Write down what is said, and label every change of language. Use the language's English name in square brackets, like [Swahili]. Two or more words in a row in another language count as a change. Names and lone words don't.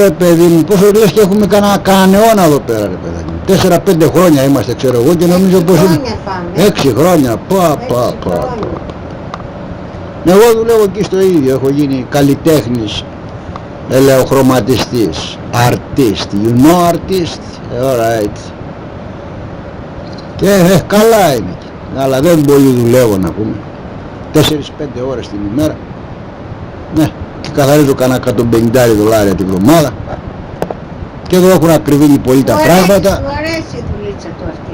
[Greek] Ρε παιδί μου, πόσο λες και έχουμε κανένα αιώνα εδώ πέρα, ρε παιδί μου. 4-5 χρόνια είμαστε, ξέρω εγώ, και νομίζω πως είναι 6 χρόνια, πα. Εγώ δουλεύω εκεί στο ίδιο, έχω γίνει καλλιτέχνης, ελαιοχρωματιστής, [English] artist, you know artist, alright. [Greek] Και καλά είναι, αλλά δεν πολύ δουλεύω να πούμε, 4-5 ώρες την ημέρα. Ναι, και καθαρίζω κανένα $150 τη βδομάδα. Και εδώ έχουν ακριβήνει πολύ τα πράγματα. Του αρέσει η δουλίτσα του αυτή.